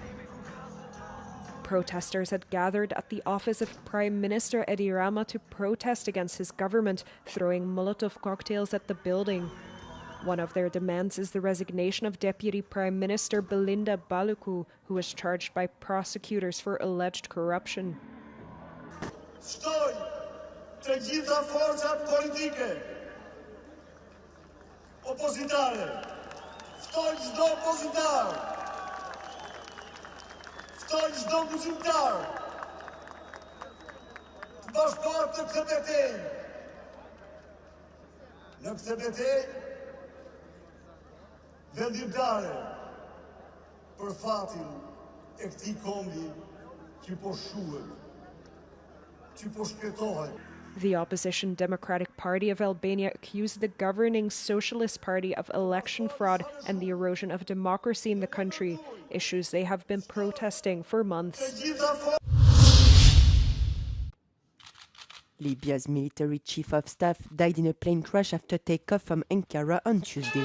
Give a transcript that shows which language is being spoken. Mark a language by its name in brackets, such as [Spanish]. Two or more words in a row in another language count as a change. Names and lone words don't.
[English] Protesters had gathered at the office of Prime Minister Edi Rama to protest against his government, throwing Molotov cocktails at the building. One of their demands is the resignation of Deputy Prime Minister Belinda Baluku, who was charged by prosecutors for alleged corruption. [Albanian] të gjitha forcat politike opozitare, ftoj çdo opozitar, ftoj çdo kuzimtar të bashkohet në këtë betejë. Në këtë betejë vendimtare për fatin e këtij kombi që po shuhet, që po shkretohet. [English] The opposition Democratic Party of Albania accused the governing Socialist Party of election fraud and the erosion of democracy in the country, issues they have been protesting for months. Libya's military chief of staff died in a plane crash after takeoff from Ankara on Tuesday.